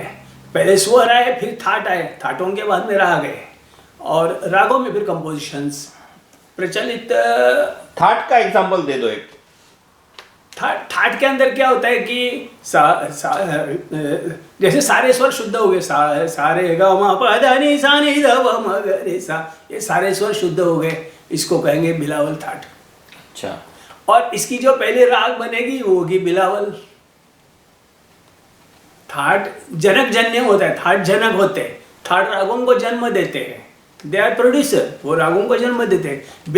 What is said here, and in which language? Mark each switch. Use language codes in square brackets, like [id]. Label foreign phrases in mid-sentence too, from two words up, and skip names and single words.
[hi] पहले स्वर आए, फिर थाट आए, थाटों के बाद में राग आए, और रागों में फिर कंपोजिशंस प्रचलित थाट का एग्जांपल दे दो एक। ठाट के अंदर क्या होता है कि जैसे सारे स्वर शुद्ध हो गए, सारे ग म प ध नि सा नि ध व म ग रे सा, ये सारे स्वर शुद्ध हो गए, इसको कहेंगे बिलावल ठाट। अच्छा। और इसकी जो पहले राग बनेगी वो होगी बिलावल। ठाट जनक जन्य होता है, ठाट जनक होते हैं, ठाट रागों को जन्म देते हैं, [en] they are producer, [hi] वो रागों को जन्म देते हैं।